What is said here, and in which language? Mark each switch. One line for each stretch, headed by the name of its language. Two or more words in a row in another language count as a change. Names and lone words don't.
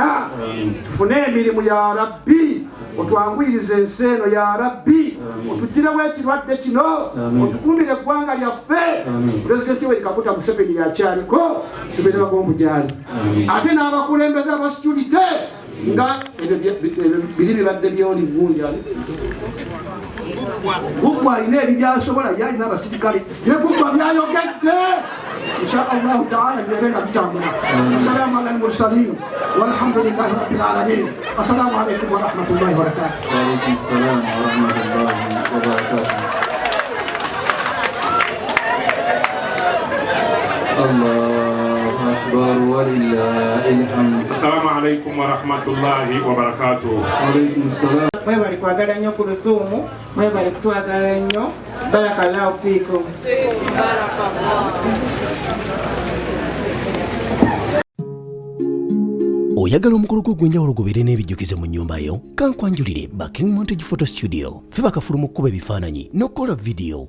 Ganda: tufune emirimu ya Rabbi otwangwirize ensi eno ya Rabbi otugirewo ekirwadde kino otukuumire eggwanga lyaffe pulezidenti Yoweri Kaguta Museveni yakyaliko tubeere bagombu gyali ate n'abakulembeze abasitulite nga biri bibadde byoli gundi Guggwa alina ebibyasobola ye alina abasirikale ne Guggwa byayogedde
Arabic: إن شاء الله تعالى
Ganda: bibeere nga bitambula.
Arabic: السلام على المرسلين والحمد لله رب العالمين. السلام عليكم ورحمة الله وبركاته. وعليكم السلام ورحمة الله وبركاته الله أكبر ولله الحمد. السلام عليكم ورحمة الله وبركاته. وعليكم السلام.
Ganda: Mwe bali kwagala nnyo ku lusuumu, mwe bali kutwagala nnyo.
Arabic: بارك الله فيكم.
Ganda: Oyagala omukolo gw'ogwenjawulo gubeere n'ebijjukizo mu nnyumba yo? Kankwanjulire ba King Montage Photo Studio. Ffe bakafulu mu kkuba ebifaananyi n'okukola video.